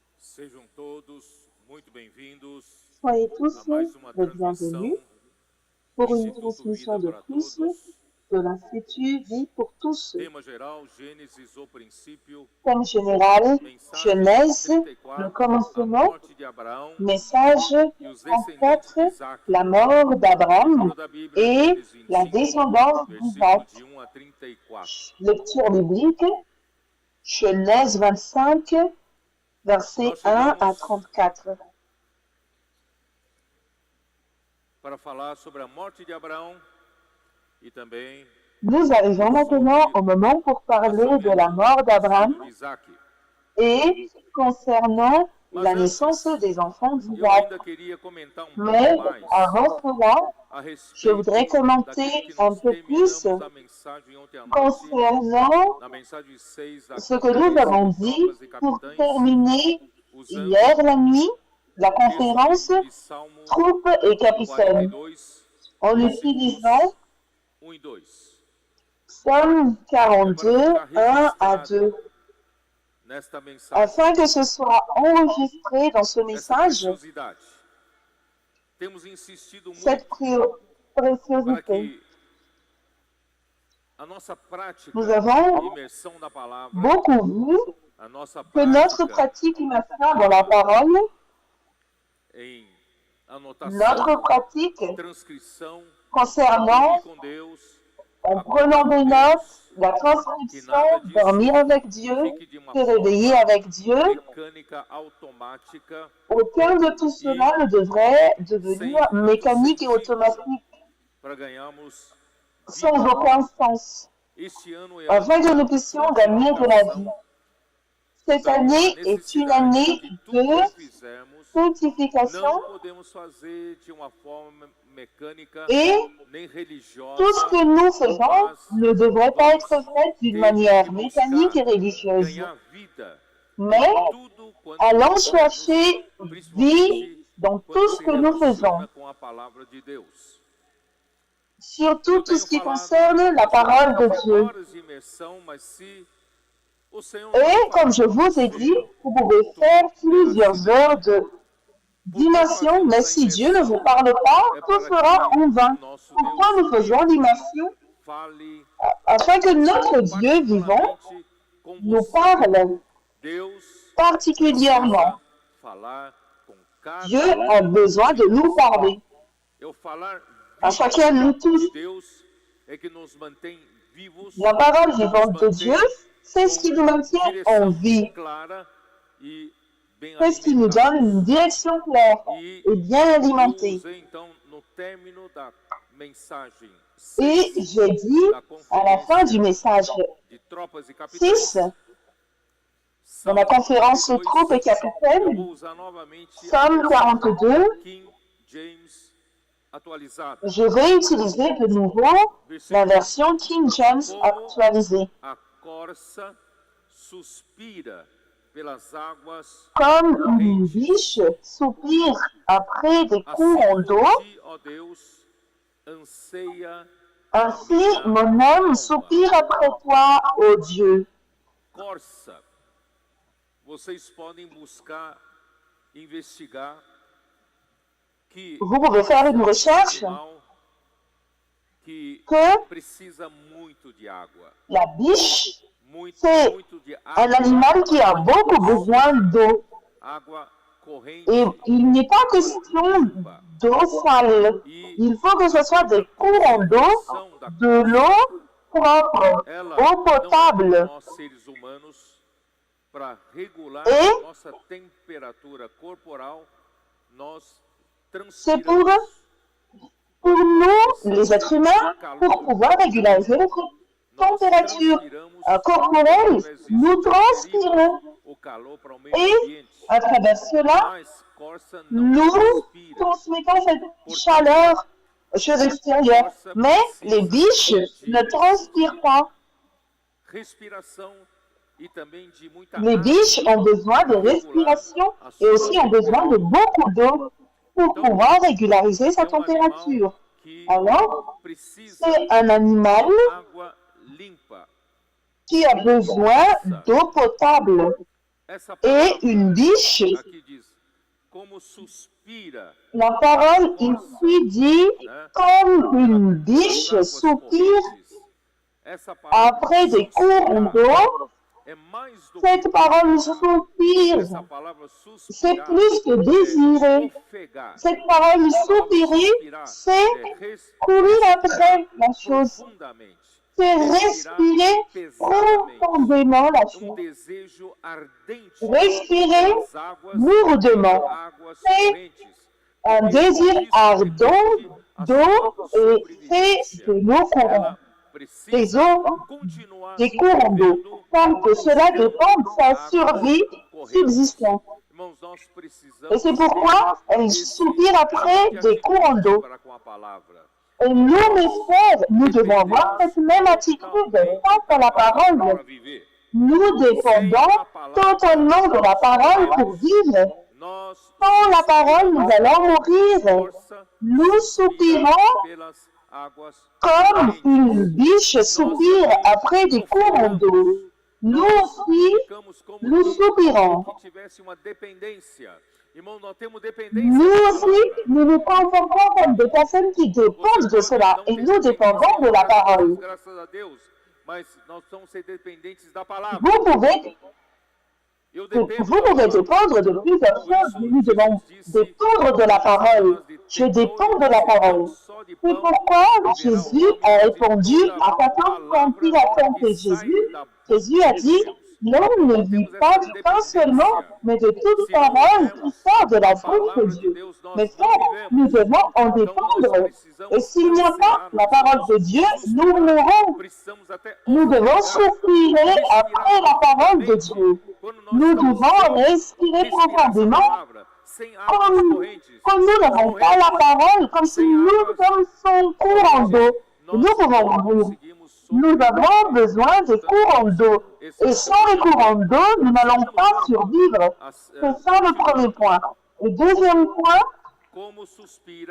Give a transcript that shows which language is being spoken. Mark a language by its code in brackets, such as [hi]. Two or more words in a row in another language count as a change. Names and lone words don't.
[pt] Sejam todos muito bem-vindos [fr] Soyez tous [pt] a mais uma [fr] les [pt] transmissão [fr] bienvenus pour une [pt] Instituto [fr] transmission [pt] Vida de para [fr] plus [pt] Todos. [fr] de l'Institut Vie pour tous. [pt] Tema geral, Gênesis, o princípio, [fr] Thème général, [pt] mensagem [fr] Genèse, le [pt] 34, a [fr] commencement, [pt] morte de Abraão [fr] message [pt] e os descendentes 34, de Isaac. [fr] la mort d'Abraham [pt] Leitura da Bíblia, [fr] et [pt] Gênesis [fr] la 25, descendance [pt] versículo [fr] d'Isaac. [pt] de 1 a 34. [fr] Lecture biblique, Genèse 25, versets 1 à 34. [pt] Para falar sobre a morte de Abraão e também [fr] Nous arrivons maintenant au moment pour parler de la mort d'Abraham [pt] de Isaac. [fr] et concernant la naissance des enfants [pt] Eu [fr] d'Isaac. [pt] ainda queria comentar [fr] Mais [pt] pouco mais [fr] avant cela, [pt] a [fr] je voudrais [pt] respeito [fr] commenter [pt] daquilo que [fr] un [pt] nós [fr] peu plus [pt] terminamos a mensagem ontem à noite, [fr] concernant [pt] na mensagem 6 a [fr] ce que nous avons dit [pt] tropas e [fr] pour [pt] capitães, [fr] terminer [pt] usando [fr] hier la nuit la [pt] o texto [fr] conférence [pt] bíblico de Salmo [fr] troupes et capitaines 42, en [pt] versículos [fr] utilisant [pt] 1 e 2. [fr] Psaume 42, 1 à 2, [pt] Nesta mensagem, [fr] afin que ce soit enregistré dans ce [pt] essa [fr] message, [pt] preciosidade. Temos insistido muito [fr] cette [pt] para [fr] préciosité. [pt] que a nossa prática [fr] Nous avons [pt] de imersão na palavra, [fr] beaucoup vu [pt] a nossa [fr] que notre [pt] prática [fr] pratique immersion dans la parole, [pt] em anotação, [fr] notre pratique [pt] transcrição, [fr] concernant, [pt] com Deus, [fr] en prenant des notes, la transcription, dormir avec Dieu, [pt] fique de uma [fr] se réveiller avec Dieu, [pt] mecânica automática, [fr] aucun de tout cela ne devrait devenir mécanique et automatique, [pt] para ganharmos [fr] sans aucun sens, [pt] este ano é [fr] afin que nous puissions gagner de la vie. Cette année est une année de sanctification [pt] não podemos fazer de uma forma mecânica [fr] et [pt] nem religiosa. [fr] tout ce que nous faisons ne devrait pas être fait d'une manière mécanique et religieuse, [pt] Ganhar vida, [fr] mais [pt] tudo quando [fr] allons chercher vie dans tout ce [pt] se [fr] que nous faisons, [pt] relaciona com a palavra de Deus. [fr] surtout tout ce qui concerne la parole de Dieu. [pt] Horas de imersão, mas se o Senhor [fr] Et comme je vous ai dit, vous pouvez faire plusieurs heures d'immersion, mais si Dieu ne vous parle pas, tout sera en vain. Pourquoi nous faisons l'immersion? [pt] fale [fr] Afin que notre Dieu vivant [pt] com [fr] nous [pt] você. [fr] parle [pt] Deus [fr] particulièrement. [pt] falar com cada [fr] Dieu a besoin de nous parler. [pt] Eu falar [fr] À chacun de nous tous. [pt] de Deus é que nos mantém vivos, [fr] La parole vivante de Dieu, c'est ce qui nous maintient en vie. [pt] clara e bem [fr] C'est ce qui nous donne une direction claire et bien [pt] Eu [fr] alimentée. [pt] usei então no término da mensagem [fr] Et j'ai dit à la fin du message [pt] de tropas e capitães 6, [fr] dans la conférence aux troupes et [pt] eu [fr] capitaines, [pt] vou usar novamente [fr] Psaume 42, [pt] King James atualizado. [fr] je vais utiliser de nouveau la version King James actualisée. [pt] A corça suspira pelas águas. [fr] Comme une biche soupire après des courants d'eau, [pt] Assim, ó Deus, anseia [fr] ainsi mon âme soupire après toi, ô Dieu. [pt] corça. Vocês podem buscar, investigar que [fr] Vous pouvez faire une recherche [pt] animal que que precisa muito de água, [fr] la biche, [pt] muito, [fr] c'est [pt] muito de [fr] un [pt] água, [fr] animal qui a beaucoup besoin d'eau. [pt] água corrente. [fr] Et il n'est pas question d'eau sale. Il faut que ce soit des courants d'eau, de l'eau propre, [pt] Ela [fr] eau [pt] não é [fr] potable. [pt] nós seres humanos para regular E a nossa temperatura corporal, nós [fr] c'est [pt] transpiramos. [fr] pour nous, les êtres humains, pour pouvoir régulariser notre température corporelle, nous transpirons. [pt] O calor para o meio [fr] Et [pt] ambiente. [fr] à travers cela, [pt] Mas corça não [fr] nous [pt] transpira. [fr] transmettons cette chaleur chez l'extérieur. Mais les biches ne transpirent pas. [pt] Respiração e também de muita [fr] Les [pt] água [fr] biches ont besoin de respiration et aussi ont besoin de beaucoup d'eau pour pouvoir régulariser sa [pt] é um animal [fr] température. [pt] que [fr] Alors, [pt] precisa [fr] c'est un animal [pt] de água limpa. [fr] qui a besoin d'eau potable. et une biche. [pt] Aqui diz, como suspira [fr] La parole ici dit comme une biche soupire [pt] essa palavra [fr] après des courants d'eau. [pt] é mais do [fr] Cette parole soupire, [pt] essa palavra [fr] c'est [pt] suspirar, [fr] plus que désirer. [pt] ofegar, [fr] Cette parole soupirer, c'est courir après la chose. [pt] profundamente, [fr] C'est respirer profondément la chose. [pt] desejo ardente [fr] Respirer [pt] das águas, [fr] lourdement. [pt] águas [fr] C'est [pt] correntes. [fr] un désir ardent d'eau et fait de l'eau courante. Des eaux, [pt] Continuar [fr] des courants d'eau. Tant que cela dépend de sa survie subsistante. [pt] Irmãos, nós precisamos [fr] Et c'est pourquoi elle soupire après des courants d'eau. [pt] para com a palavra. [fr] Et nous, mes frères, nous devons avoir cette même attitude face à la parole. [pt] Para viver. [fr] Nous dépendons totalement de la parole pour vivre. [pt] Nós [fr] Sans la parole, nous allons mourir. [pt] força [fr] Nous soupirons [pt] pelas águas [fr] comme une biche soupire après des courants d'eau. Nous aussi, [pt] ficamos como [fr] nous soupirons. [pt] que tivesse uma dependência. Irmão, nós temos dependência [fr] Nous [pt] da [fr] aussi, [pt] palavra. [fr] nous nous comportons comme des personnes qui dépendent de cela et nous dépendons de la parole. [pt] Graças a Deus, mas nós somos ser dependentes da palavra. [fr] Vous pouvez [pt] Eu [fr] Vous [pt] dependo [fr] pouvez dépendre de plusieurs choses, mais nous devons dépendre de la parole. Je dépends de la parole. C'est pourquoi Jésus a répondu à 14 quand il a tenté Jésus. Jésus a dit, l'homme ne vit pas du pain seulement, mais de toute parole qui sort de la bouche de Dieu. Mais frère, nous devons en dépendre. Et s'il n'y a pas la parole de Dieu, nous mourrons. [pt] precisamos até [fr] Nous devons soupirer après la parole de Dieu. Nous devons respirer profondément [pt] sem águas correntes. [fr] comme nous n'avons pas la parole, comme si nous sommes son courant d'eau. Nous pouvons mourir. Nous avons besoin des courants d'eau. Et sans les courants d'eau, nous n'allons pas survivre. C'est ça le premier point. Le deuxième point, [pt] Como suspira,